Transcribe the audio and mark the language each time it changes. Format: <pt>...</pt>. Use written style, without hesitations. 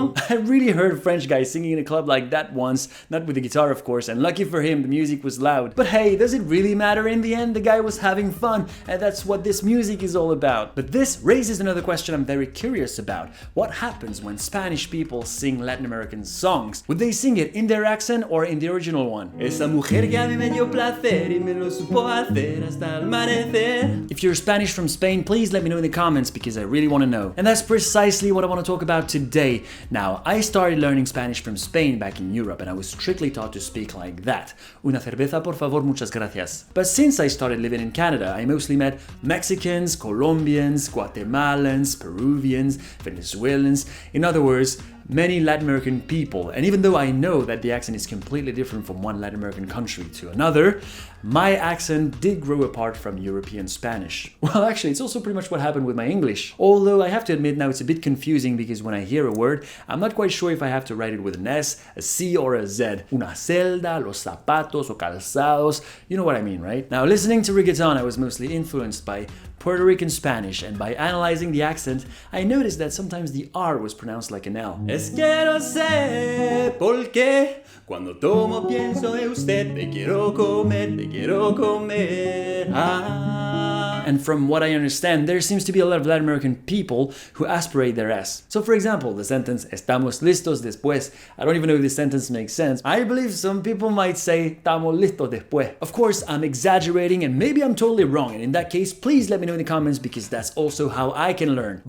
<en>I really heard a French guy singing in a club like that once, not with the guitar of course, and lucky for him the music was loud. But hey, does it really matter in the end? The guy was having fun, and that's what this music is all about. But this raises another question I'm very curious about. What happens when Spanish people sing Latin American songs? Would they sing it in their accent or in the original one?</en> <es>Esa mujer que a mí me dio placer y me lo supo hacer hasta el amanecer.</es> <en>If you're Spanish from Spain, please let me know in the comments because I really want to know. And that's precisely what I want to talk about today. Now, I started learning Spanish from Spain back in Europe, and I was strictly taught to speak like that.</en> <es>Una cerveza por favor, muchas gracias.</es> <en>But since I started living in Canada, I mostly met Mexicans, Colombians, Guatemalans, Peruvians, Venezuelans, in other words, many Latin American people. And even though I know that the accent is completely different from one Latin American country to another, my accent did grow apart from European Spanish. Well, actually, it's also pretty much what happened with my English. Although I have to admit now it's a bit confusing because when I hear a word, I'm not quite sure if I have to write it with an S, a C, or a Z.</en> <es>Una celda, los zapatos, o calzados,</es> <en>you know what I mean, right? Now, listening to reggaeton, I was mostly influenced by Puerto Rican Spanish, and by analyzing the accent, I noticed that sometimes the R was pronounced like an L.</en> <es>Es que no sé por qué cuando tomo pienso en usted, te quiero comer, te quiero comer.</es> <en>And from what I understand, there seems to be a lot of Latin American people who aspirate their S. So for example, the sentence</en> <es>Estamos listos después.</es> <en>I don't even know if this sentence makes sense. I believe some people might say</en> <es>Estamos listos después.</es> <en>Of course, I'm exaggerating and maybe I'm totally wrong, and in that case, please let me know in the comments because that's also how I can learn.</en>